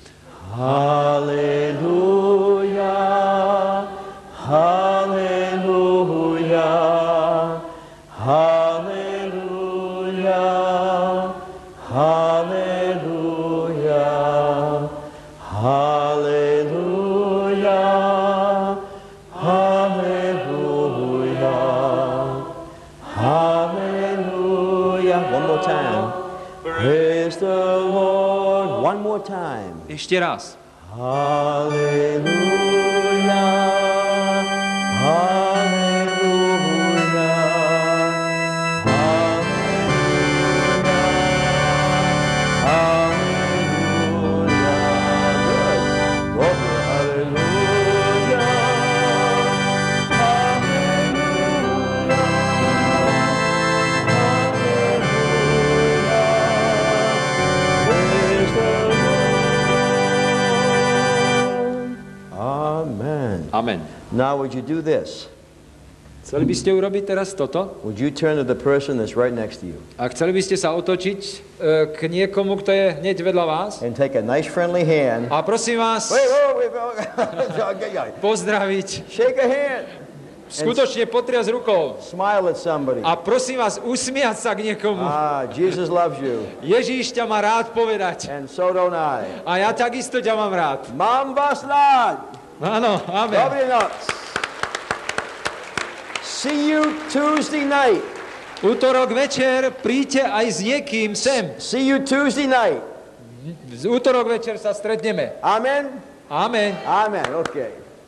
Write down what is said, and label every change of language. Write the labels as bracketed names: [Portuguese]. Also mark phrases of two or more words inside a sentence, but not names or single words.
[English] Haleluja, haleluja, haleluja, haleluja, haleluja, haleluja, haleluja. One more time. Praise the Lord. One more time. [Slovak] Ešte raz. [English] Hallelujah, hallelujah, hallelujah, hallelujah. Good. Hallelujah, Amen. Now would you do this? [Slovak] Chceli by ste urobiť teraz toto? [English] Would you turn to the person that's right next to you? [Slovak] A chceli by ste sa otočiť k niekomu, kto je hneď vedľa vás? [English] And take a nice friendly hand. [Slovak] A prosím vás [English] Wait. [Slovak] pozdraviť. [English] Shake a hand. [Slovak] Skutočne potriasť rukou. [English] Smile at somebody. [Slovak] A prosím vás usmiať sa k niekomu. [English] Jesus loves you. [Slovak] Ježíš ťa má rád povedať. [English] And so don't I. [Slovak] A ja takisto ťa mám rád. Mám vás rád. Áno, amen. Dobrý noc. [English] See you Tuesday night. [Slovak] Útorok večer príďte aj s niekým sem. [English] See you Tuesday night. [Slovak] V útorok večer sa stretneme. [English] Amen? Amen. Amen, okay.